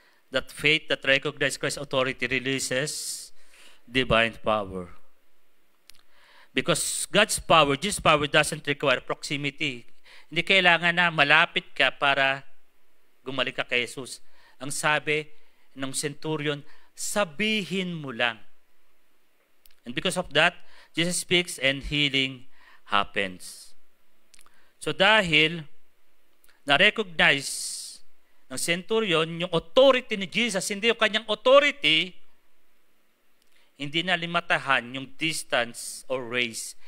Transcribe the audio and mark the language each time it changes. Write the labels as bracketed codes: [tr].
[en] That faith that recognizes Christ's authority releases divine power. Because God's power, Jesus' power doesn't require proximity. [tl] Hindi kailangan na malapit ka para gumaling ka kay Jesus. Ang sabi ng centurion, sabihin mo lang. [en] And because of that, Jesus speaks and healing happens. [tl] So dahil na-recognize ng centurion yung authority ni Jesus, hindi yung kanyang authority, hindi na limatahan yung [en] distance or race.